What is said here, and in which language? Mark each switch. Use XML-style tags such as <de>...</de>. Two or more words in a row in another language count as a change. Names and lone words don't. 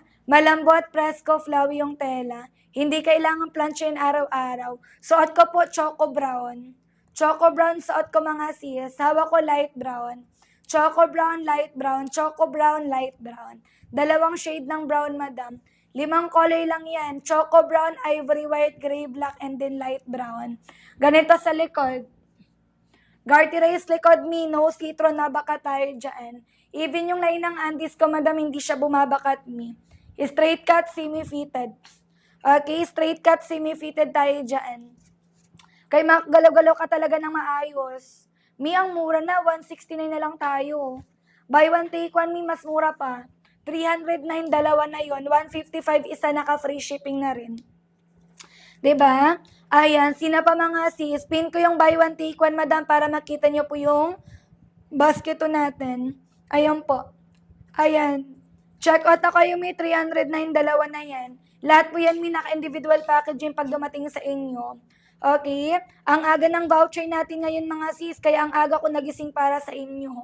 <tl>Malambot, presko, flowy yung tela. Hindi kailangan planchain araw-araw. Suot ko po</tl> <en>choco brown. Choco brown</en> <tl>suot ko mga sis. Hawak ko</tl> <en>light brown. Choco brown, light brown. Choco brown, light brown.</en> <tl>Dalawang shade ng brown, madam. 5 color lang yan.</tl> <en>Choco brown, ivory white, gray, black, and then light brown.</en> <tl>Ganito sa likod. Garterize likod me, no citron na baka tayo dyan. Even yung line ng Andes ko, madam, hindi siya bumabakat me.</tl> <en>Straight cut, semi-fitted. Okay, straight cut, semi-fitted</en> <tl>tayo dyan. Kay galaw-galaw ka talaga ng maayos. Mi, ang mura na, 169 na lang tayo.</tl> <en>Buy one, take one, mi,</en> <tl>mas mura pa. 309, dalawa na yon. 155, isa naka-</tl> <en>free shipping</en> <tl>na rin. 'Di ba? Ayan, sina pa mga sis, pin ko yung</tl> <en>buy one, take one,</en> <tl>madam, para makita nyo po yung basket natin. Ayan po. Ayan.</tl> <en>Check out</en> <tl>na kayo, may 309, dalawa na yan. Lahat po yan, may naka-individual packaging pag dumating sa inyo. Okay? Ang aga ng voucher natin ngayon mga sis, kaya ang aga ko nagising para sa inyo.</tl>